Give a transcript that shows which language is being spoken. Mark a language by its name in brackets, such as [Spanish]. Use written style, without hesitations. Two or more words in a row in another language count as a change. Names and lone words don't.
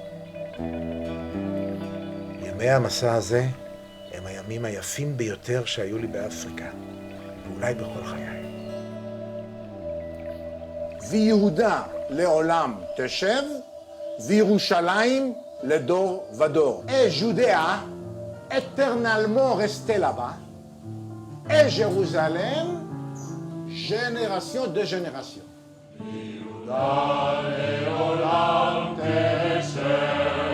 [Hebrew] ימי המסע הזה הם הימים היפים ביותר שהיו לי באפריקה, ואולי בכל חיי. ויהודה לעולם תשב, וירושלים לדור ודור. [French] Et Judéa, éternellement restée là-bas, et Jérusalem, génération de génération. [Hebrew] ויהודה לעולם תשב